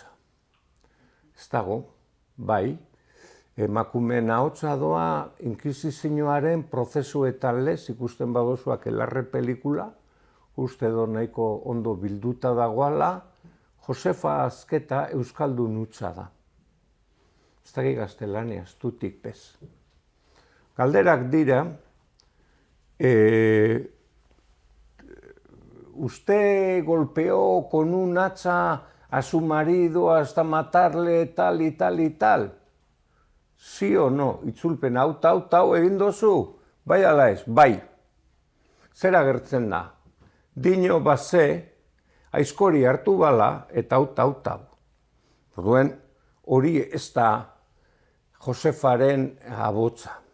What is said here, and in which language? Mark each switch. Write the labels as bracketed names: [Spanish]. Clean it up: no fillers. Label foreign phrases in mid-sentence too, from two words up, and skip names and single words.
[Basque] Ez dago, bai, emakumeen ahotsa doa inkisizioaren prozesuetan lez, ikusten badozuak Elarre pelikula, uste do nahiko ondo bilduta dagoala, Josefa Azketa euskaldun hutsa da. Ez daki gaztelania, tutik bez. Galderak dira, [Spanish] usted golpeó con un hacha a su marido hasta matarle tal y tal y tal. Sí o no, [Basque] itzulpen hau egin dozu, bai ala ez, bai. Zer agertzen da? Dino baze, aizkori hartu bala eta hau. Orduen, hori ez da Josefaren abotza.